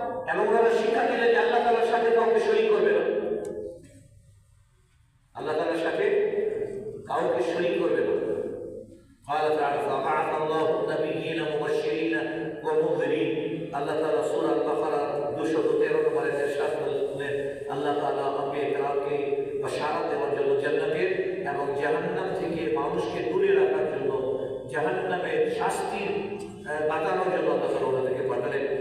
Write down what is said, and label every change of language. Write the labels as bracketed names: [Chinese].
[Bangla] এবং ওরা শিক্ষা দিলে যে আল্লাহ তাআলার সাথে কাউকে শরীক করবে না, আল্লাহ তাআলার সাথে কাউকে শরীক করবে না। [Arabic] قال تعالى فبعث الله النبيين مبشرين ومنذرين। [Bangla] আল্লাহ তাআলা সূরা আল-বাকারা 213 নম্বরে ইরশাদ করলেন, আল্লাহ তাআলা আম্বিয়া کرامকে বশারত দেওয়ার জন্য জান্নাতের এবং জাহান্নাম থেকে মানুষকে দূরে রাখার জন্য, জাহান্নামের শাস্তির বাঁচানোর জন্য আল্লাহ তাআলা ওনাদেরকে পাঠালেন।